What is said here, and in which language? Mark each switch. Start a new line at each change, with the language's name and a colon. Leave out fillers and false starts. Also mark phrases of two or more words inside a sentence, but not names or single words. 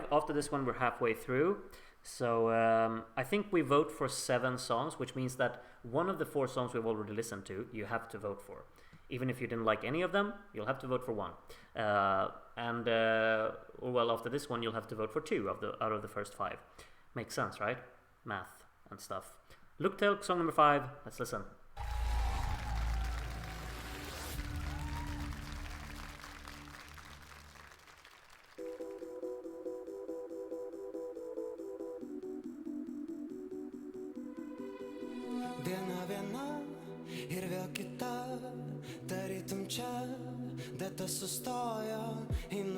English: After this one, we're halfway through. So I think we vote for 7 songs, which means that one of the 4 songs we've already listened to, you have to vote for. Even if you didn't like any of them, you'll have to vote for one. Well, after this one, you'll have to vote for 2 out of the first 5. Makes sense, right? Math and stuff. Luktelk, song number 5. Let's listen.
Lithuanian: Diena viena ir vėl kita, tarytum čia, data sustojo, einu